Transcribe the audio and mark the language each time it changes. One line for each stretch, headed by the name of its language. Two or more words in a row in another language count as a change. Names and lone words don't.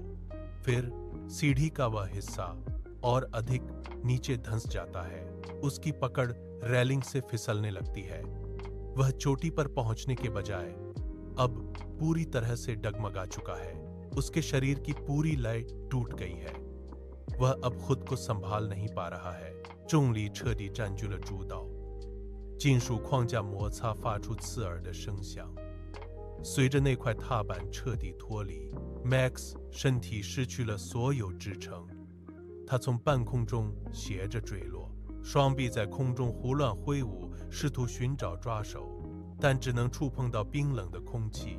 Hindi: फिर सीढ़ी का वह हिस्सा और अधिक नीचे धंस जाता है। उसकी पकड़ रेलिंग से फिसलने लगती है। वह चोटी पर पहुंचने के बजाय अब पूरी तरह से डगमगा चुका है। उसके शरीर की पूरी लय टूट गई है। वह अब खुद को संभाल नहीं पा रहा है।
Chinese: 重力彻底占据了主导，金属框架摩擦发出刺耳的声响。随着那块踏板彻底脱离 ，Max 身体失去了所有支撑，他从半空中斜着坠落，双臂在空中胡乱挥舞，试图寻找抓手，但只能触碰到冰冷的空气。